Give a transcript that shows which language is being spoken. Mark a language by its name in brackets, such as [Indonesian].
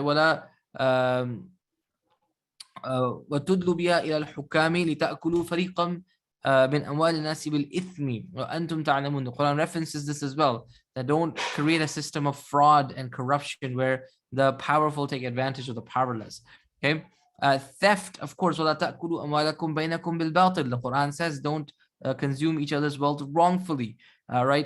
[Arabic] Wala وَتُدْلُوا بِهَا إِلَى الْحُكَّامِ لِتَأْكُلُوا فَرِيقًا مِنْ أَمْوَالِ النَّاسِ بِالْإِثْمِ وَأَنْتُمْ تَعْلَمُونَ. [English] The Quran references this as well, that don't create a system of fraud and corruption where the powerful take advantage of the powerless. Okay, theft, of course, [Arabic] وَلَا تَأْكُلُوا أَمْوَالَكُمْ بَيْنَكُمْ بِالْبَاطِلِ. [English] The Quran says don't consume each other's wealth wrongfully, right?